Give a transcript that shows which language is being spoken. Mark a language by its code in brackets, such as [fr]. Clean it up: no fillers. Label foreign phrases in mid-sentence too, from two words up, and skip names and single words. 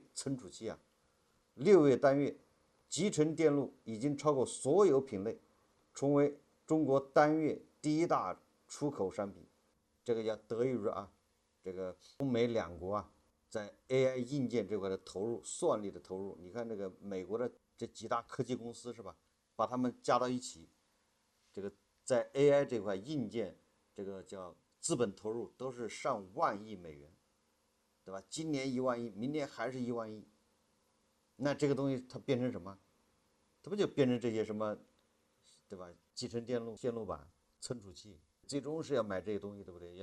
[zh] 存储器啊，6月单月集成电路已经超过所有品类，成为中国单月第1大出口商品。这个要得益于啊，这个中美2国啊，在 AI 硬件这块的投入、算力的投入。你看这个美国的这几大科技公司是吧？把它们加到一起，这个在 AI 这塊硬件，這個叫資本投入都是上萬億美元，對吧？今年1萬億，明年還是1萬億。那這個東西它變成什麼？它不就變成這些什麼，對吧？集成電路、線路板、存儲器，最終是要買這些東西，對不對？